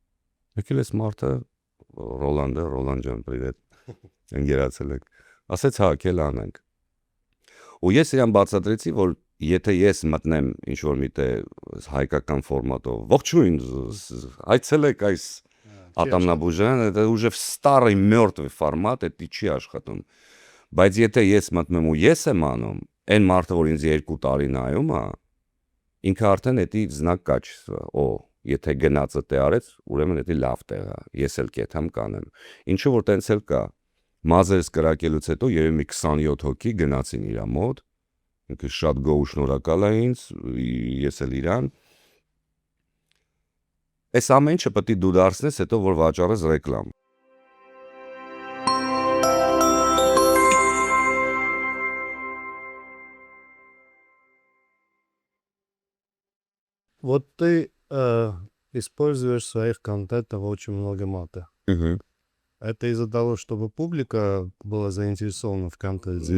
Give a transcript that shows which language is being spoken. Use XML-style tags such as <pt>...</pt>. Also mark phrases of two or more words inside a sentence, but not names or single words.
<hy>նկարեմ։ Եկել ես մարդը Ռոլան ջան, պրիվետ, ընկերացել ենք, ասեց հա, կել անենք, ու ես իրան բացատրեցի, որ եթե ես մտնեմ ինչ-որ միտեղ հայկական ֆորմատով, ողջույն, այցելեք այս ատամնաբուժարան,</hy> <ru>это уже в старый мертвый формат, это</ru> <hy>չի աշխատում, բայց եթե ես մտնում ու ես եմ անում, այն մարդը, որ ինձ 2 տարի նայում է, ինքը արդեն էդի</hy> <ru>знак качества,</ru> <hy>եթե գնացը տե արեց, ուրեմն էդի լավ տեղ է, ես էլ կեթամ կանեմ, ինչու որ տենց էլ կա, մազերս կրակելուց հետո երևի մի 27 հոգի գնացին իրա մոտ, ինքը շատ գոհ ու շնորհակալ է ինձ, ես էլ իրան, այս ամեն ինչը պետք է դու դարձնես, հետո որ վաճառես ռեկլամ.</hy> <ru>Вот ты используешь в своих контентах очень много мата. Это из-за того, чтобы публика была заинтересована в контенте?</ru>